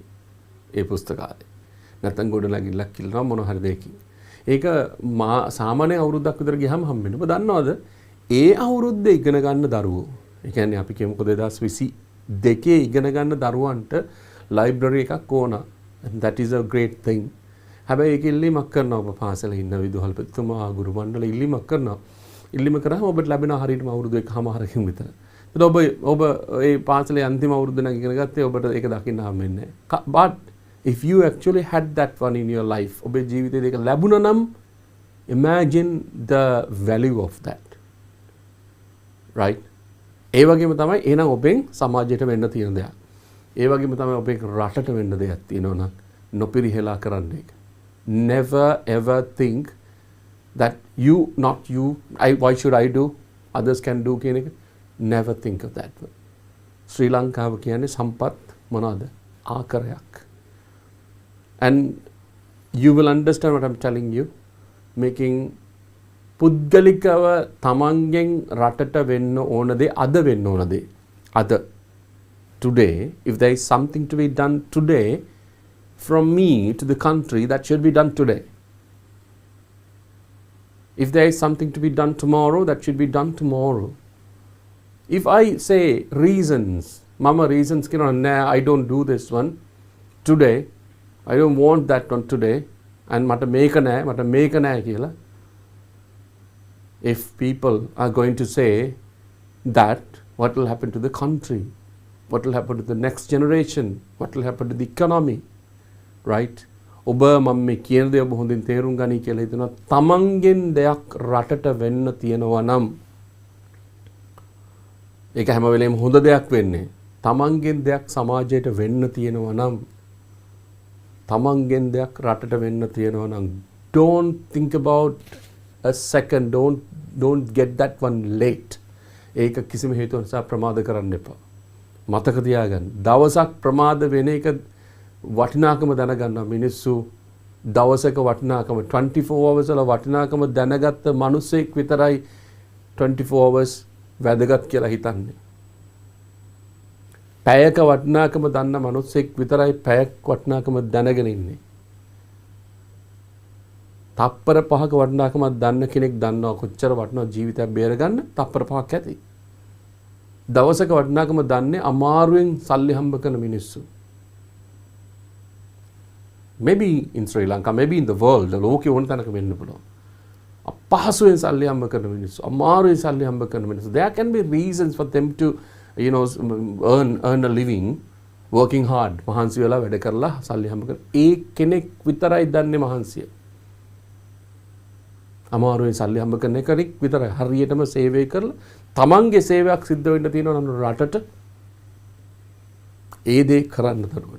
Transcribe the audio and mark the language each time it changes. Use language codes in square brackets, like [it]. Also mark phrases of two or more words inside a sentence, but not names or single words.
[si] ඒ පුස්තකාලේ. නැත්තම් ගොඩනැගිල්ලක් කියලා මොන හරි දෙයකින්. ඒක සාමාන්‍ය අවුරුද්දක් විතර ගියාම හම්බෙන්නේ. ඔබ දන්නවද? ඒ අවුරුද්දේ ඉගෙන ගන්න දරුවෝ. ඒ කියන්නේ අපි කියමුකෝ 2022 ඉගෙන ගන්න දරුවන්ට ලයිබ්‍රරි එකක් ඕන. [en] And that is a great thing. [si] හැබැයි ඒක ඉල්ලීමක් කරනවා ඔබ පාසලේ ඉන්න විදුහල්පතිතුමා ගුරු මණ්ඩල ඉල්ලීමක් කරනවා. ඉල්ලීම කරාම ඔබට ලැබෙන හරියටම අවුරුදු 1.5කින් විතර. ඒත් ඔබ ඒ පාසලේ අන්තිම අවුරුද්ද නම් ඉගෙන ගත්තේ ඔබට ඒක දකින්න හම්බෙන්නේ නැහැ. [en] But if you actually had that one in your life [si] ඔබේ ජීවිතේ ඒක ලැබුණා නම් [en] imagine the value of that. Right? [si] ඒ වගේම තමයි එහෙනම් ඔබෙන් සමාජයට වෙන්න තියෙන දෙයක්. ඒ වගේම තමයි ඔබේ රටට වෙන්න දෙයක් තියෙනවා නම් නොපිරිහෙලා කරන්න ඒක. [en] Never ever think that why should I do, others can do [si] කියන එක [en] never think of that one. [si] ශ්‍රී ලංකාව කියන්නේ සම්පත් මොනවාද? ආකරයක්. [en] And you will understand what I'm telling you. [si] Making පුද්ගලිකව තමන්ගෙන් රටට වෙන්න ඕන දේ අද වෙන්න ඕන දේ. අද. [en] Today, if there is something to be done today, from me to the country, that should be done today. If there is something to be done tomorrow, that should be done tomorrow. If I say reasons, mama reasons, nah, I don't do this one today, I don't want that one today, and [si] මට මේක නැහැ කියලා. [en] If people are going to say that, what will happen to the country? What will happen to the next generation? What will happen to the economy? Right? [si] ඔබ මම මේ කියන දේ ඔබ හොඳින් තේරුම් ගනි කියලා හිතනවා. තමන්ගෙන් දෙයක් රටට වෙන්න තියෙනවා නම් ඒක හැම වෙලේම හොඳ දෙයක් වෙන්නේ. තමන්ගෙන් දෙයක් සමාජයට වෙන්න තියෙනවා නම් තමන්ගෙන් දෙයක් රටට වෙන්න තියෙනවා නම් [en] don't think about a second, don't get that one late. [si] ඒක කිසිම හේතුවක් නිසා ප්‍රමාද කරන්න එපා. මතක තියාගන්න. දවසක් ප්‍රමාද වෙන එක වටිනාකම දැනගන්න මිනිස්සු දවසක වටිනාකම 24 hours වල වටිනාකම දැනගත්ත මිනිස්සෙක් විතරයි 24 hours වැදගත් කියලා හිතන්නේ. පැයක වටිනාකම දන්න මිනිස්සෙක් විතරයි පැයක් වටිනාකම දැනගෙන ඉන්නේ. තප්පර 5ක වටිනාකමක් දන්න කෙනෙක් දන්නවා කොච්චර වටිනා ජීවිතයක් බේරගන්න තප්පර 5ක් ඇති. දවසක වටිනාකම දන්නේ අමාරුවෙන් සල්ලි හම්බ කරන මිනිස්සු. [en] Maybe in Sri Lanka, maybe in the world, [si] ලෝකේ ඕන තැනක වෙන්න පුළුවන්. අපහසුවෙන් සල්ලි හම්බ කරන මිනිස්සු, අමාරුවෙන් සල්ලි හම්බ කරන මිනිස්සු. [en] There can be reasons for them to, earn a living, working hard. [si] මහන්සි වෙලා වැඩ කරලා සල්ලි හම්බ කරන. ඒ කෙනෙක් විතරයි දන්නේ මහන්සිය. අමාරුවෙන් සල්ලි හම්බ කරන කෙනෙක් විතරයි හරියටම සේවය කරලා තමන්ගේ සේවයක් සිද්ධ වෙන්න තියෙනවා නම් රටට ඒ දේ කරන්න දරුවනේ.